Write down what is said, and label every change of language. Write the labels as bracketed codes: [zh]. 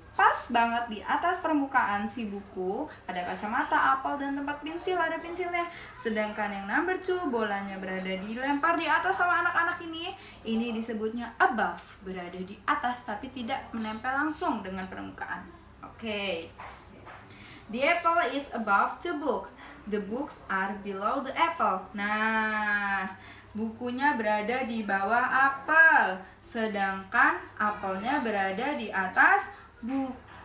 [id] pas banget di atas permukaan si buku ada kacamata, apel, dan tempat pensil, ada pensilnya. Sedangkan yang number 2, bolanya berada dilempar di atas sama anak-anak ini disebutnya above, berada di atas tapi tidak menempel langsung dengan permukaan. Oke. [en] The apple is above the book. The books are below the apple. [id] Nah, bukunya berada di bawah apel, sedangkan apelnya berada di atas buku.